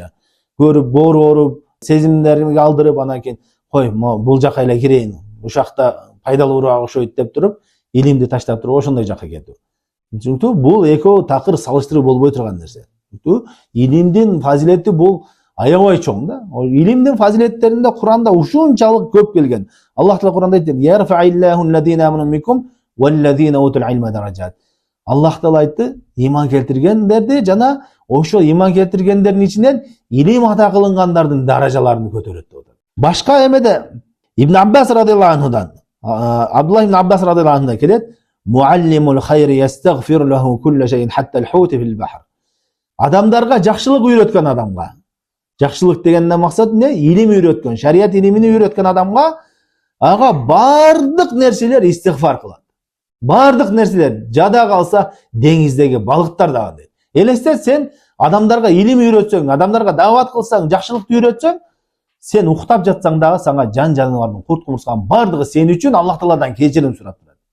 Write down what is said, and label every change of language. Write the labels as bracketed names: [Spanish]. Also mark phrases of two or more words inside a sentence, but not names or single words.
[Kyrgyz] Көрүп, боору ооруп, сезимдерин алдырып, анан кийин кой, бул жака эле кирейин, ушакта пайдалуураак окшойт деп туруп, илимди таштап туруп ошондой жака кетүү. Чүнкү бул экөө такыр салыштыруу болбой турган нерсе. Илимдин фазилети бул аябай чоң да. Илимдин фазилеттеринде Куранда ушунчалык көп келген. Аллах Таала Куранда айтты: [Arabic] "يرفع الله الذين آمنوا منكم والذين أوتوا العلم درجات." [Kyrgyz] Аллах Таала айтты, иман келтиргендерди жана ошо иман келтиргендердин ичинен илим ата кылынгандардын даражаларын көтөрөт деп атат. Башка эмеде Ибн Аббас радыйаллаху анхудан, Абдуллах ибн Аббас радыйаллаху анхудан келет: [Arabic] "معلم الخير يستغفر له كل شيء حتى الحوت في البحر." [Kyrgyz] Адамдарга жакшылык үйрөткөн адамга. Жакшылык дегенден максат эмне? Илим үйрөткөн, шарият илимини үйрөткөн адамга ага бардык нерселер истигфар кылат. Бардык нерселер жада калса деңиздеги балыктар дагы дейт. Элестет, сен адамдарга илим үйрөтсөң, адамдарга дават кылсаң, жакшылыкты үйрөтсөң, сен уктап жатсаң дагы сага жан жаныбардын, курт кумурсканын бардыгы сен үчүн Аллах Тааладан кечирим сурап турат.